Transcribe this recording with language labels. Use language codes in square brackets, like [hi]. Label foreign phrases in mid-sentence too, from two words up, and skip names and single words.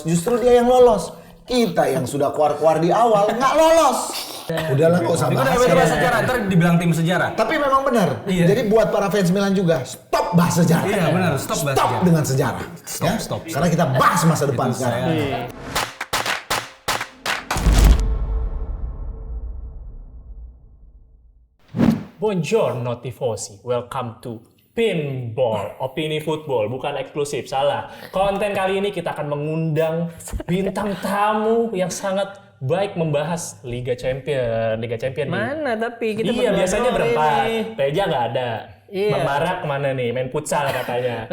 [id] Justru dia yang lolos. Kita yang sudah keluar-keluar di awal nggak lolos. Udahlah nggak usah bahas sejarah, ntar dibilang tim sejarah. Tapi memang benar. Iya. Jadi buat para fans Milan juga, stop bahas sejarah. Iya benar, stop bahas sejarah. Dengan sejarah. Stop. Karena kita bahas masa depan sekarang. [it] Buongiorno tifosi, [en] welcome to Pinball, [id] opini football, bukan eksklusif, salah. Konten kali ini kita akan mengundang bintang tamu yang sangat baik membahas Liga Champion Mana tapi kita biasanya berempat, Reja nggak ada. Iya. Bang Bara kemana nih? Main futsal katanya.